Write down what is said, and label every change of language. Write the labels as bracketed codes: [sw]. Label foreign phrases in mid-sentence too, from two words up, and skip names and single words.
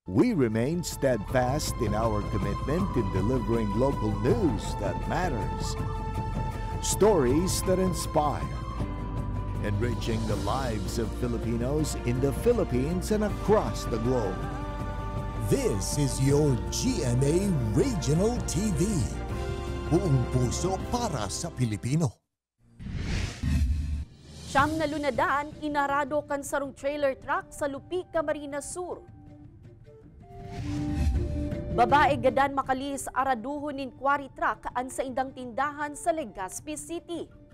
[en] We remain steadfast in our commitment in delivering local news that matters, stories that inspire, enriching the lives of Filipinos in the Philippines and across the globe. This is your GMA Regional TV. [tl] Buong puso para sa Pilipino. [bik] Siyam na lunadan, inarado kan sarong trailer truck sa Lupi, Camarines Sur. Babae gadan makalis araduhon nin quarry truck an sa indang tindahan sa Legazpi City.